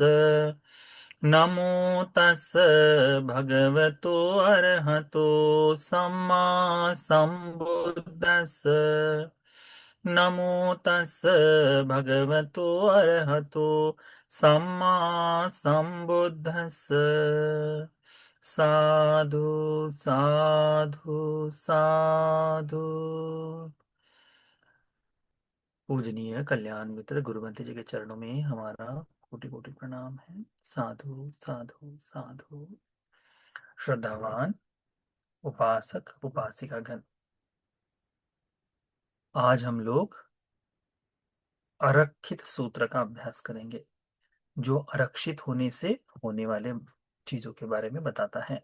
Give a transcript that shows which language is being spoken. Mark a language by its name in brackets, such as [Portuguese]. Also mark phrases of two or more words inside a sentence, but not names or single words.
[Pali] नमो तस् भगवतो अरहतो सम्मा सम्बुद्धस्स। नमो तस् भगवतो अरहतो सम्मा सम्बुद्धस्स। साधु साधु साधु। [Hindi] पूजनीय कल्याण मित्र गुरुमति जी के चरणों में हमारा कोटि कोटि प्रणाम है। [Pali] साधु साधु साधु। [Hindi] श्रद्धावान उपासक उपासिका गण, आज हम लोग आरक्षित सूत्र का अभ्यास करेंगे, जो आरक्षित होने से होने वाले चीजों के बारे में बताता है।